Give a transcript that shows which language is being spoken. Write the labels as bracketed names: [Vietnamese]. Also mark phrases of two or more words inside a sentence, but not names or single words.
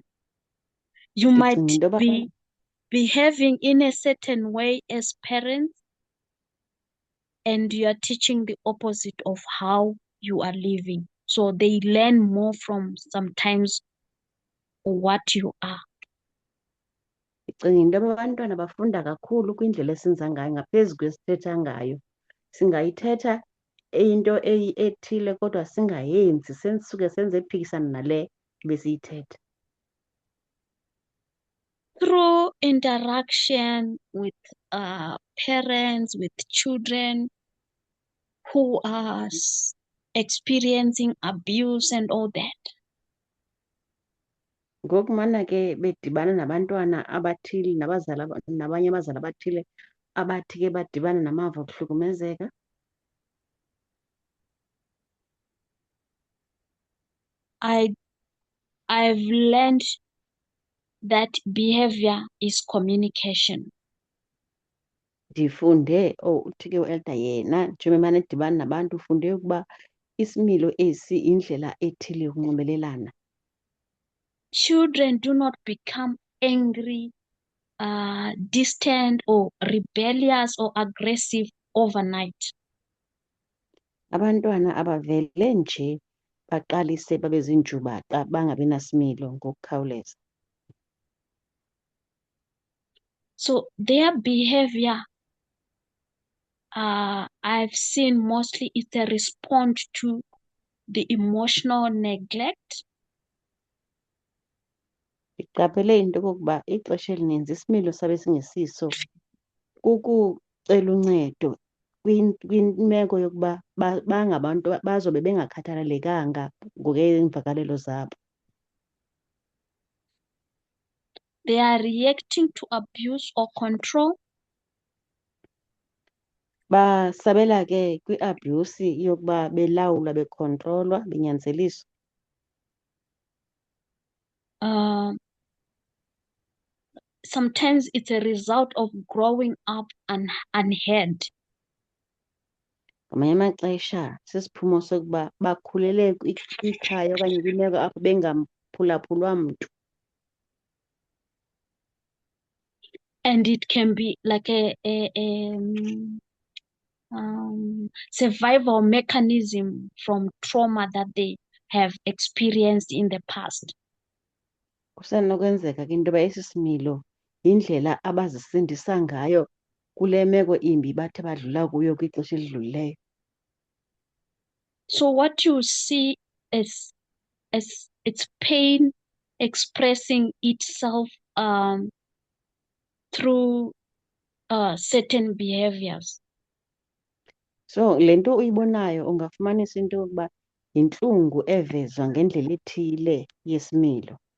[English] You might be behaving in a certain way as parents, and you are teaching the opposite of how you are living. So they learn more from sometimes what you are. [Xhosa] Ndicinga into yoba abantwana bafunda kakhulu kwindlela esenza ngayo ngaphezu kwesithetha ngayo. Singayithetha into ethile kodwa singayenzi, sensuke senze ephikisana nale besiyithetha. [English] Through interaction with parents, with children who are experiencing abuse and all that. [Xhosa] Ngokumana ke bedibana nabantwana abathile nabanye abazali abathile abathi ke badibana namava okuhlukumezeka. [English] I've learned that behavior is communication. [Xhosa] Ndifunde uthi ke u-Elder yena njengoba emane edibana nabantu ufunde ukuba isimilo esi indlela ethile yokunxibelelana. [English] Children do not become angry, distant, or rebellious or aggressive overnight. [Xhosa] Abantwana abavele nje baqalise babe ziinjubaqa bangabi nasimilo ngokukhawuleza. [English] So their behavior, I've seen mostly it's a response to the emotional neglect. [Xhosa] Ndiqaphele into okokuba ixesha elininzi isimilo sabe singesiso kukucela uncedo kwimeko yokuba bangabantu bazobe bengakhathalelekanga ngokweemvakalelo zabo. [English] They are reacting to abuse or control. [Xhosa] Basabela ke kwi-abuse yokuba belawulwa bekhontrolwa benyanzeliswa. [English] Sometimes it's a result of growing up unheard. [Xhosa] Ngamanye amaxesha sisiphumo sokuba bakhulele kwikhaya okanye kwimeko apho bengamphulaphulwa mntu. [English] And it can be like a survival mechanism from trauma that they have experienced in the past. [Xhosa] Kusenokwenzeka ke into yoba esi similo yindlela abazisindisa ngayo kule meko imbi bathe badlula kuyo kwixesha elidlulileyo. [English] So what you see is it's pain expressing itself through certain behaviors. [Xhosa] So le nto uyibonayo ungafumanisa into yokuba yintlungu evezwa ngendlela ethile yesimilo.